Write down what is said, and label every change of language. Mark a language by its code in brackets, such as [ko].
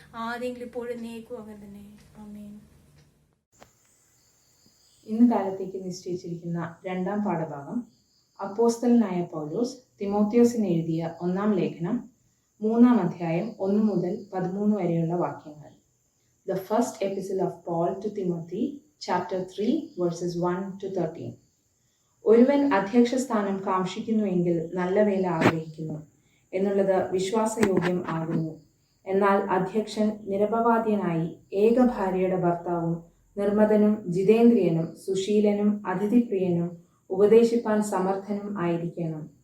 [ml] ആദ്യമെങ്കിലും ഇപ്പോഴും നേക്കും അങ്ങനെ തന്നെ. ആമേൻ. ഇന്ന് കാലത്തേക്ക് നിശ്ചയിച്ചിരിക്കുന്ന 2-ാം പാഠഭാഗം അപ്പോസ്തലനായ പൗലോസ് തിമോത്തിയോസിന് എഴുതിയ 1-ാം ലേഖനം 3-ാം അധ്യായം 1 മുതൽ 13 വരെയുള്ള വാക്യങ്ങൾ. [en] The first epistle of Paul to Timothy, chapter 3, verses 1 to 13. [ml] ഒരുവൻ അധ്യക്ഷ സ്ഥാനം കാക്ഷിക്കുന്നുവെങ്കിൽ നല്ല വേല ആഗ്രഹിക്കുന്നു എന്നുള്ളത് വിശ്വാസയോഗ്യം ആകുന്നു. എന്നാൽ അധ്യക്ഷൻ നിരപവാദ്യനായി ഏക ഭാര്യയുടെ ഭർത്താവും നിർമ്മതനും ജിതേന്ദ്രിയനും സുശീലനും അതിഥിപ്രിയനും ഉപദേശിപ്പാൻ സമർത്ഥനും ആയിരിക്കണം.